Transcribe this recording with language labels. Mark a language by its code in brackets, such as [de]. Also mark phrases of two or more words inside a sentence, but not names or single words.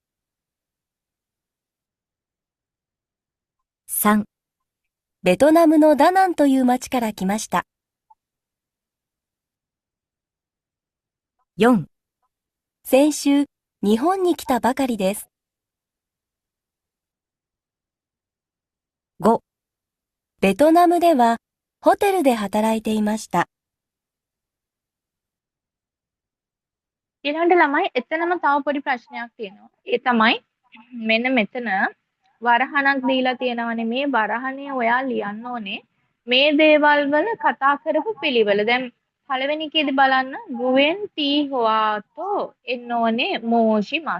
[ja] 。3、ベトナムのダナンという町から来ました。4、先週、日本に来たばかりです。5、ベトナムではホテルで働いていました。 [si] ඊළඟට ළමයි එතනම තව පොඩි ප්‍රශ්නයක් තියෙනවා. ඒ තමයි මෙන්න මෙතන වරහණක් දීලා තියෙනවානේ. මේ වරහනේ ඔයා ලියන්න ඕනේ මේ දේවල් වල කතා කරපු පිළිවෙල. දැන් පළවෙනි එකේදී බලන්න ගුවෙන් ටී හොආතෝ එන්න ඕනේ මෝෂිමස්.